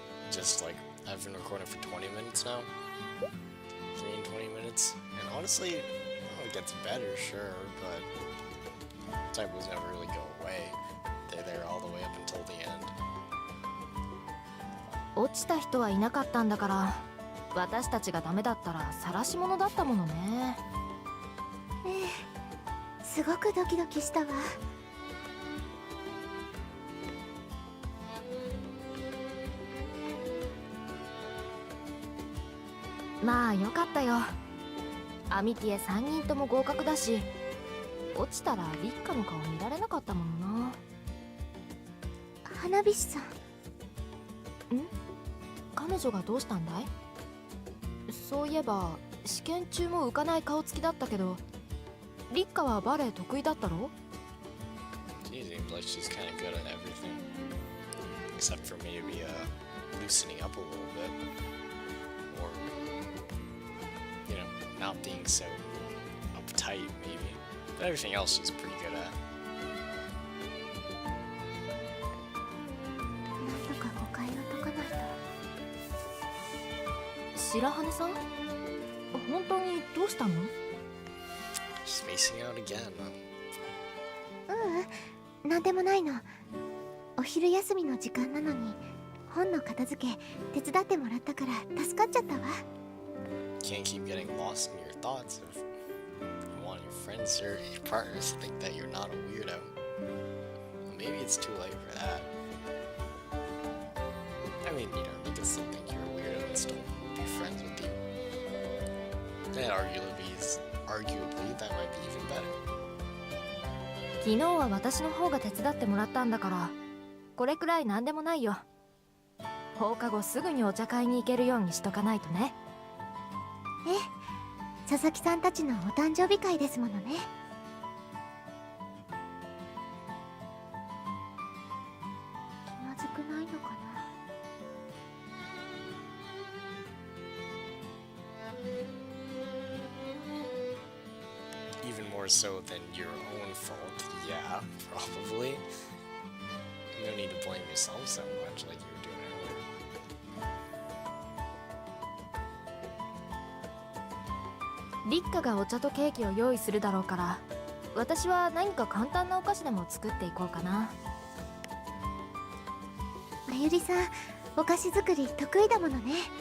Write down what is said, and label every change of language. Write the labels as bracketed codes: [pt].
[en] Just like, I've been recording for 20 minutes now. 3 and 20 minutes. And honestly, it gets better, sure, but typos never really go away. They're there all the way up until the end. [ja] 落ちた人はいなかったんだから、私たちがダメだったら晒し者だったものね。ええ、すごくドキドキしたわ。まあよかったよ。アミティエ3人とも合格だし、落ちたらリッカの顔見られなかったものな。花火師さん。彼女がどうしたんだい？そういえば試験中も浮かない顔つきだったけど、リッカはバレエ得意だったろ？ [en] She seems like she's kind of good at everything. Except for maybe loosening up a little bit. Or, not being so uptight, maybe. But everything else she's pretty good at. [ja] なんとか誤解を解かないと。白羽さん？本当にどうしたの？ [en] She's spacing out again. [ja] なんでもないの。お昼休みの時間なのに本の片付け手伝ってもらったから助かっちゃったわ。 [en] Can't keep getting lost in your thoughts if you want your friends or your partners to think that you're not a weirdo. Maybe it's too late for that. I mean, they can still think you're a weirdo and still be friends with you. And arguably, that might be even better. [ja] 昨日は私の方が手伝ってもらったんだから、これくらいなんでもないよ。放課後すぐにお茶会に行けるようにしとかないとね。ええ、佐々木さんたちのお誕生日会ですものね。気まずくないのかな。 [en] Even more so than your own fault, yeah, probably. You don't need to blame yourself so much like you were doing earlier. [ja] リッカがお茶とケーキを用意するだろうから、私は何か簡単なお菓子でも作っていこうかな。まゆりさん、お菓子作り得意だものね。